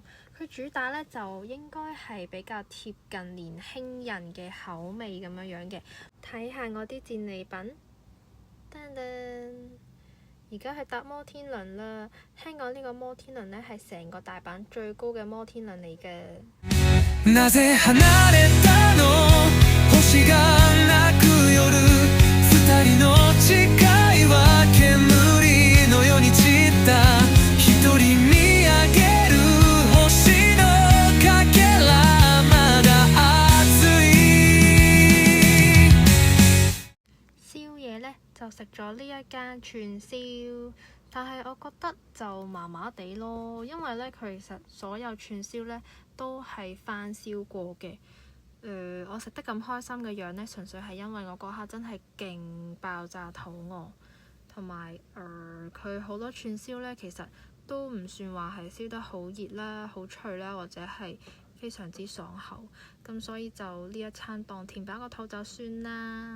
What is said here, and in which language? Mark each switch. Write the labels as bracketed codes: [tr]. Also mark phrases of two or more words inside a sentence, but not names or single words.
[yue] 佢主打咧就應該係比較貼近年輕人嘅口味咁樣樣嘅。睇下我啲戰利品，噔噔，而家係搭摩天輪啦。聽講呢個摩天輪咧係成個大阪最高嘅摩天輪嚟嘅。 [ja] なぜ離れたの星が泣く夜二人の誓いは煙のように散った一人見上げる星のかけらまだ熱い。 [yue] 宵夜呢就食咗呢一間串燒，但係我覺得就麻麻地咯，因為呢佢其實所有串燒呢都係翻燒過嘅。我食得咁開心嘅樣呢，純粹係因為我嗰下真係勁爆炸肚餓，同埋佢好多串燒呢，其實都唔算話係燒得好熱啦、好脆啦，或者係非常之爽口，咁所以就呢一餐當填飽個肚就算啦。